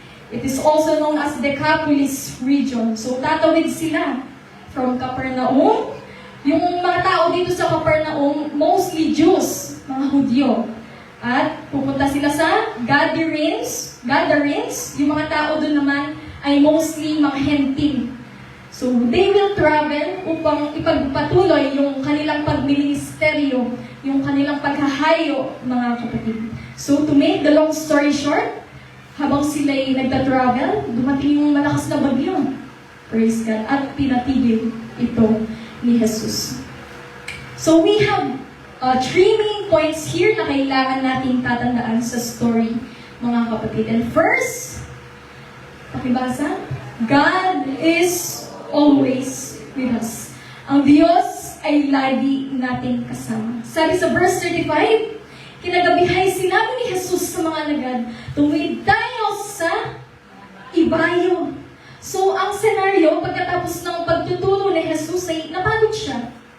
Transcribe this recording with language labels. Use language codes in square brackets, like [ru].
[en] It is also known as Decapolis region. [tl] So, tatawid sila from Capernaum. Yung mga tao dito sa Capernaum, mostly Jews, mga Hudyo. At pupunta sila sa Gadarenes. Yung mga tao doon naman ay mostly mga Hentil. So, [en] they will travel [tl] upang ipagpatuloy yung kanilang pagministeryo, yung kanilang paghahayo, mga kapatid. So, [en] to make the long story short, [tl] habang sila'y nagta-travel, dumating yung malakas na bagyo. [en] Praise God. [tl] At pinatigil ito ni Jesus. [en] So, we have 3 main points here [tl] na kailangan nating tatandaan sa story, mga kapatid. [en] And first, pakibasa, God is always with us. [tl] Ang Diyos ay lagi nating kasama. Sabi sa verse 35, kinagabihay sinabi ni Jesus sa mga alagad, tumawid tayo sa ibayo. So, ang senaryo, pagkatapos ng pagtuturo ni Jesus ay napagod siya.